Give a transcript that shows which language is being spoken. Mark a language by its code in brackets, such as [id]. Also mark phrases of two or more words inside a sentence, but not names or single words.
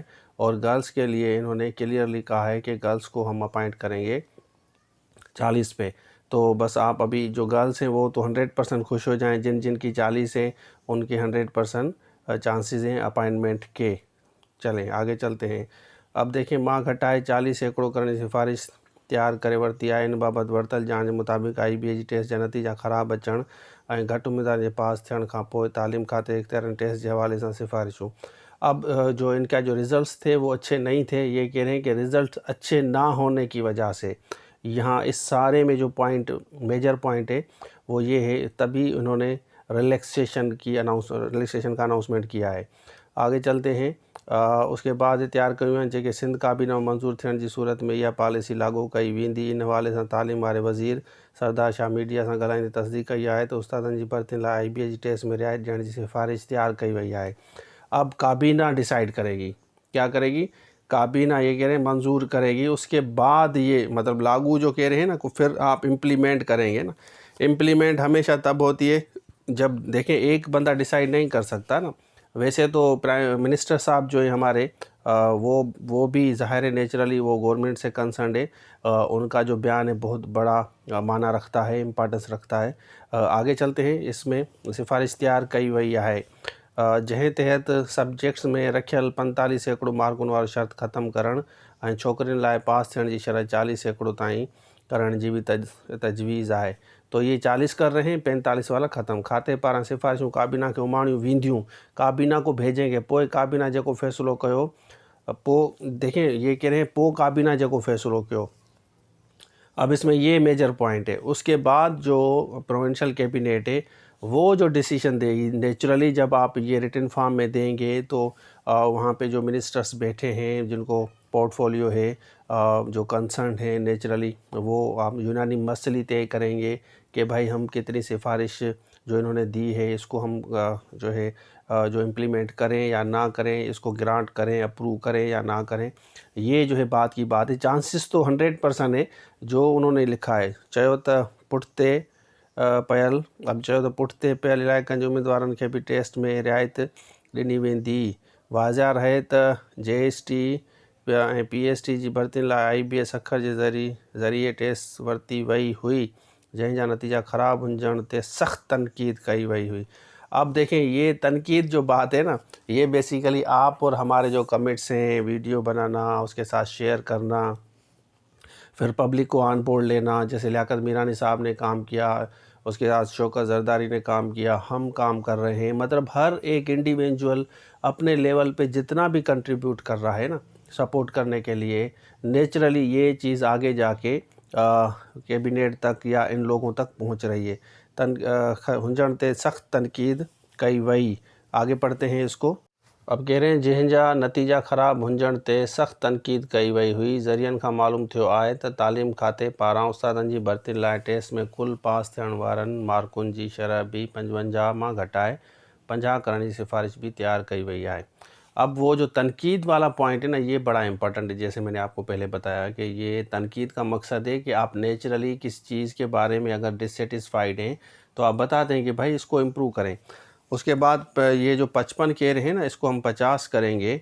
[ur] اور گرلز کے لیے انہوں نے کلیئرلی کہا ہے کہ گرلز کو ہم اپوائنٹ کریں گے 40 پے. تو بس آپ ابھی جو گرلز ہیں وہ تو 100% خوش ہو جائیں، جن جن کی 40 ہیں ان کے 100% چانسز ہیں اپوائنٹمنٹ کے. چلیں آگے چلتے ہیں۔ اب دیکھیں, [sd] मां घटाए 40 सैकड़ों करण जी सिफारिश तैयार करे वरिती आहे। इन बाबति वरितल जांच जे मुताबिक़ IBA जी टेस्ट जा नतीजा ख़राब अचण ऐं घटि उम्मीदवार जे पास थियण खां पोइ तालीम खाते इख्तियारनि टेस्ट के हवाले से सिफारिशूं। [ur] اب جو ان کا جو رزلٹس تھے وہ اچھے نہیں تھے. یہ کہہ رہے ہیں کہ رزلٹ اچھے نہ ہونے کی وجہ سے یہاں اس سارے میں جو پوائنٹ, [en] major point [ur] ہے وہ یہ ہے، تبھی انہوں نے ریلیکسیشن کا اناؤنسمنٹ کیا ہے. آگے چلتے ہیں. اس کے بعد [sd] तैयार कयूं आहिनि जेके सिंध काबीना में मंज़ूर थियण जी सूरत में इहा पॉलिसी लागू कई वेंदी। इन हवाले से तालीम वारे वज़ीर सरदार शाह मीडिया से ॻाल्हाईंदे तस्दीक कई आहे त उस्तादनि जी भर्तियुनि लाइ IBA जी टेस्ट में रियायत ॾियण जी सिफारिश तैयार कई वई है। [ur] اب کابینہ ڈیسائیڈ کرے گی، کیا کرے گی? کابینہ یہ کہہ رہے ہیں منظور کرے گی، اس کے بعد یہ مطلب لاگو جو کہہ رہے ہیں نا، کو پھر آپ امپلیمنٹ کریں گے نا. امپلیمنٹ ہمیشہ تب ہوتی ہے جب، دیکھیں، ایک بندہ ڈیسائیڈ نہیں کر سکتا نا. ویسے تو [en] prime minister [ur] صاحب جو ہے ہمارے، وہ بھی ظاہر ہے نیچرلی وہ گورنمنٹ سے کنسرن ہے. ان کا جو بیان ہے بہت بڑا معنی رکھتا ہے، امپورٹنس رکھتا ہے. آگے چلتے ہیں۔ اس میں [sd] सिफारिश तैयार कई वई है जंहिं तहत सब्जेक्ट्स में रखियल 45 सैकड़ों मार्कुनि वारो शर्त ख़त्म करण ऐं छोकिरियुनि लाइ पास थियण जी शरह 40 सैकड़ों ताईं करण जी भी तजवीज़ है। [ur] تو یہ 40 کر رہے ہیں، 45 والا ختم. [sd] खाते पारां सिफारिशूं काबीना खे उमाणियूं वेंदियूं, [ur] کابینہ کو بھیجیں گے, [sd] पोइ काबीना जेको फ़ैसिलो कयो पो [ur] دیکھیں یہ کہہ رہے ہیں [sd] पो काबीना जको फैसलो क्यों। [ur] اب اس میں یہ [en] major point [ur] ہے۔ اس کے بعد جو [en] provincial cabinet [ur] ہے وہ جو ڈیسیژن دے گی، نیچرلی جب آپ یہ [en] written form [ur] میں دیں گے تو وہاں پے جو منسٹرز بیٹھے ہیں جن کو پورٹ فولیو ہے جو کنسرن ہے، نیچرلی وہ آپ یونانیمسلی طے کریں گے کہ بھائی ہم کتنی سفارش جو انہوں نے دی ہے اس کو ہم جو ہے جو امپلیمنٹ کریں یا نہ کریں، اس کو گرانٹ کریں، اپروو کریں یا نہ کریں. یہ جو ہے بات کی بات ہے. چانسز تو 100% ہے جو انہوں نے لکھا ہے. [sd] चयो त पुठिते पयल, अब चयो त पुठिते पयल इलाइक़नि जे उम्मीदवारनि खे बि टेस्ट में रिआयत ॾिनी वेंदी। वाज़िह रहे त JST ऐं PST जी भर्तियुनि लाइ IBS अखर जे ज़रिए टेस्ट वरिती वई हुई, जंहिंजा नतीजा ख़राब हुजण ते सख़्त तनक़ीद कई वई हुई। [ur] اب دیکھیں یہ تنقید جو بات ہے نا، یہ بیسکلی آپ اور ہمارے جو کمنٹس ہیں، ویڈیو بنانا، اس کے ساتھ شیئر کرنا، پھر پبلک کو [en] on board [ur] لینا، جیسے لیاقت میرانی صاحب نے کام کیا، اس کے ساتھ شوکت زرداری نے کام کیا، ہم کام کر رہے ہیں. مطلب ہر ایک انڈیویجوئل اپنے لیول پے جتنا بھی کنٹریبیوٹ کر رہا ہے نا سپورٹ کرنے کے لیے، نیچرلی یہ چیز آگے جا کے کیبنٹ تک یا ان لوگوں تک پہنچ رہی ہے. [sd] हुंजण ते सख़्त तनकीद कई वई। [ur] آگے پڑھتے ہیں اس کو۔ اب کہہ رہے ہیں [sd] जंहिंजा नतीजा ख़राब हुंजण ते सख़्त तनकीद कई वई हुई। ज़रियनि खां मालूम थियो आहे त तालीम खाते पारां उस्तादनि जी भर्तियुनि लाइ टेस्ट में कुल पास थियण वारनि मार्कुनि जी शरह भी 55 मां घटाए 50 करण जी सिफारिश भी तैयार कई वई आहे। [ur] اب وہ جو تنقید والا پوائنٹ ہے نا، یہ بڑا امپورٹنٹ ہے. جیسے میں نے آپ کو پہلے بتایا کہ یہ تنقید کا مقصد ہے کہ آپ نیچرلی کس چیز کے بارے میں اگر ڈس سیٹسفائیڈ ہیں تو آپ بتاتے ہیں کہ بھائی اس کو امپروو کریں. اس کے بعد یہ جو 55 کہہ رہے ہیں نا، اس کو ہم 50 کریں گے.